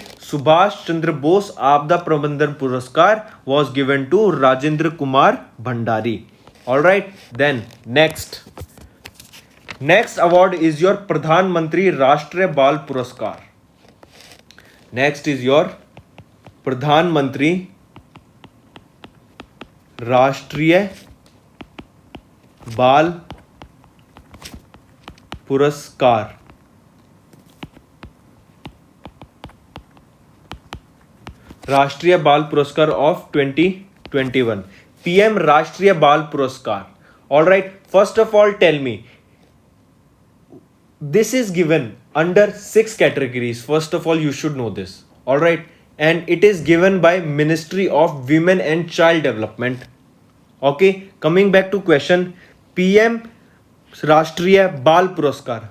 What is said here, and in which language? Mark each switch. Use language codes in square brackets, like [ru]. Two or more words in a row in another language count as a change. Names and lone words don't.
[en] Subhash Chandra Bose Aapda Prabandhan Puraskar was given to Rajendra Kumar Bhandari. Alright, then next award is your Pradhan Mantri Rashtriya Bal Puraskar. Next is your Pradhan Mantri Rashtriya Bal Puraskar. Rashtriya Bal Puraskar of 2021. PM Rashtriya Bal Puraskar. Alright, first of all tell me, this is given under 6 categories. First of all, you should know this. Alright, and it is given by Ministry of Women and Child Development. Okay, coming back to question, PM Rashtriya Bal Puraskar.